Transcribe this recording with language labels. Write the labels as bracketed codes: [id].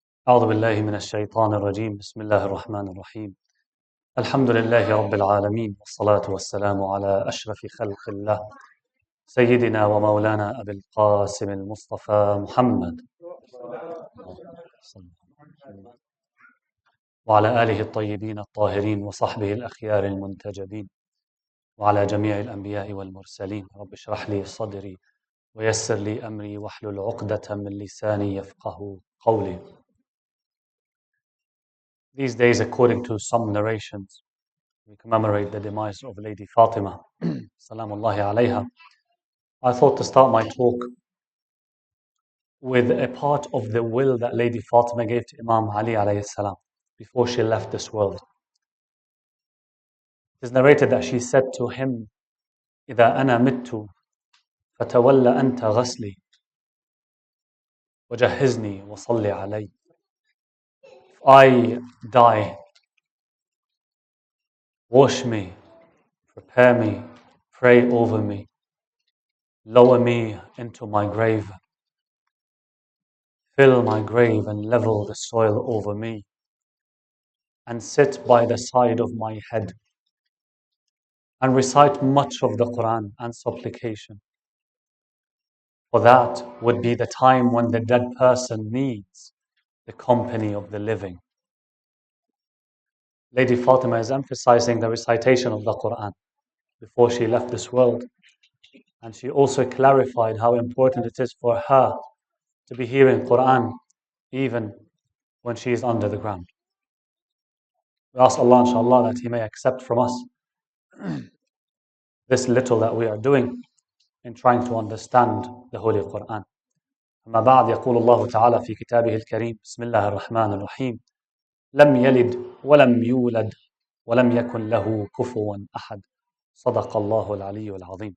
[ar] أعوذ بالله من الشيطان الرجيم بسم الله الرحمن الرحيم الحمد لله رب العالمين والصلاة والسلام على أشرف خلق الله سيدنا ومولانا أبي القاسم المصطفى محمد وعلى آله الطيبين الطاهرين وصحبه الأخيار المنتجبين وعلى جميع الأنبياء والمرسلين رب اشرح لي صدري ويسر لي أمري واحلل عقدة من لساني يفقه قولي. [en] These days, according to some narrations, we commemorate the demise of Lady Fatima, salamullahi alayha. I thought to start my talk with a part of the will that Lady Fatima gave to Imam Ali alayhi salam before she left this world. It is narrated that she said to him, [ar] إِذَا أَنَا مِتُّ فَتَوَلَّ أَنْتَ غَسْلِي وَجَهِّزْنِي وَصَلِّ عَلَيّْ. [en] If I die, wash me, prepare me, pray over me, lower me into my grave, fill my grave and level the soil over me, and sit by the side of my head and recite much of the Qur'an and supplication. For that would be the time when the dead person needs the company of the living. Lady Fatima is emphasizing the recitation of the Qur'an before she left this world. And she also clarified how important it is for her to be hearing Qur'an even when she is under the ground. We ask Allah, inshallah, that He may accept from us this little that we are doing in trying to understand the Holy Qur'an. [ar] أما بعد يقول الله تعالى في كتابه الكريم بسم الله الرحمن الرحيم لم يلد ولم يولد ولم يكن له كفوا أحد صدق الله العلي العظيم.